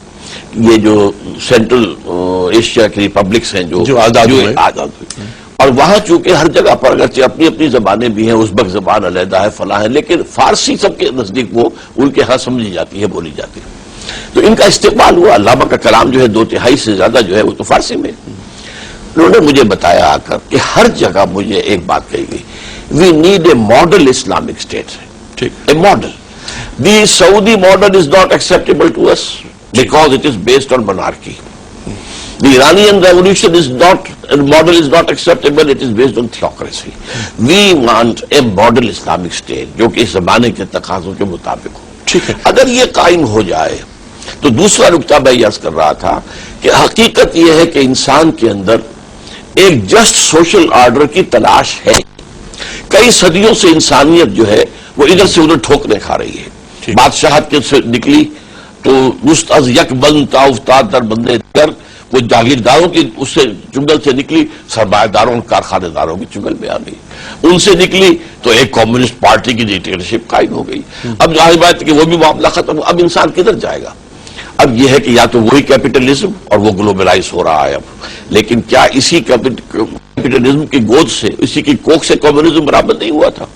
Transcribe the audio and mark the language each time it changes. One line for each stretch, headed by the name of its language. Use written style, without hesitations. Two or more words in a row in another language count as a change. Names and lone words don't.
Urdu: یہ جو سینٹرل ایشیا کی ریپبلکس ہیں جو آزاد ہوئی، اور وہاں چونکہ ہر جگہ پر اگرچہ اپنی اپنی زبانیں بھی ہیں، ازبک زبان علیحدہ ہے، فلاں ہے، لیکن فارسی سب کے نزدیک وہ ان کے ہاں سمجھی جاتی ہے، بولی جاتی ہے. تو ان کا استقبال ہوا. علامہ کا کلام جو ہے 2/3 سے زیادہ جو ہے وہ تو فارسی میں. انہوں نے مجھے بتایا آ کر کہ ہر جگہ مجھے ایک بات کہی گئی،
English: we need a model Islamic state. a model. The Saudi model is not acceptable to us because it is based on monarchy. The Iranian revolution is not, model is not acceptable, it is based on theocracy. We want a model Islamic state
Urdu: جو کہ اس زمانے کے تقاضوں کے مطابق ہو. اگر یہ قائم ہو جائے تو دوسرا نکتہ میں عرض کر رہا تھا کہ حقیقت یہ ہے کہ انسان کے اندر ایک
English: just social order
Urdu: کی تلاش ہے. کئی صدیوں سے انسانیت جو ہے وہ ادھر سے ادھر ٹھوکریں کھا رہی ہے. بادشاہت کے سے نکلی تو
Persian: نست از یک بند تا افتاد در بندے در،
Urdu: وہ جاگیرداروں کی اس سے چنگل سے نکلی سرمایہ داروں اور کارخانے داروں کی چنگل میں آ گئی. ان سے نکلی تو ایک
English: communist party
Urdu: کی ڈکٹیٹرشپ قائم ہو گئی. اب ظاہر بات ہے کہ وہ بھی معاملہ ختم. اب انسان کدھر جائے گا؟ اب یہ ہے کہ یا تو وہی کیپٹلزم اور وہ گلوبلائز ہو رہا ہے اب، لیکن کیا اسی کیپٹلزم کی گود سے، اسی کی کوکھ سے کمیونزم برابر نہیں ہوا تھا؟